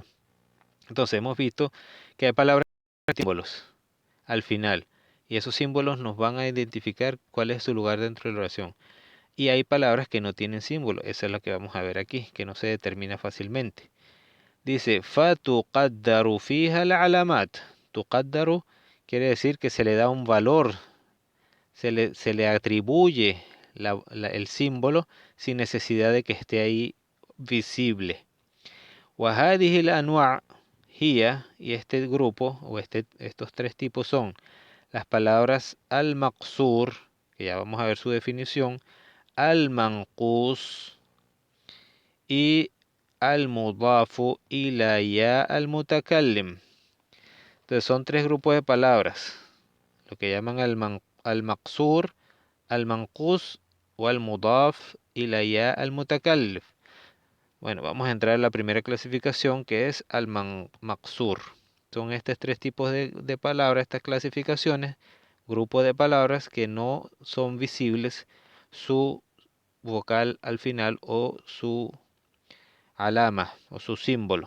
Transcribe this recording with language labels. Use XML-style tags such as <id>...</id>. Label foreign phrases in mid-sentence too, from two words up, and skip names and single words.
<es>Entonces hemos visto que hay palabras con símbolos al final y esos símbolos nos van a identificar cuál es su lugar dentro de la oración. y hay palabras que no tienen símbolo. Esa es la que vamos a ver aquí, que no se determina fácilmente. Dice,</es> <ar>فَتُقَدَّرُ فِيهَا الْعَلَامَاتُ.</ar> <es>Tuqaddaru quiere decir que se le da un valor, se le atribuye el símbolo sin necesidad de que esté ahí visible.</es> <ar>وهذه الأنواع هي,</ar> <es>y este grupo, o estos tres tipos son las palabras al-maqsur, que ya vamos a ver su definición, al-manqus y</es> <ar>المضاف إلى ياء المتكلم.</ar> <es>Entonces son tres grupos de palabras, lo que llaman al-maqsur, al-manqus o</es> <ar>المضاف إلى ياء المتكلم.</ar> <es>Bueno, vamos a entrar a la primera clasificación, que es al-maqsur. Son estos tres tipos de palabras, estas clasificaciones, grupo de palabras que no son visibles su vocal al final o su alama o su símbolo.</es>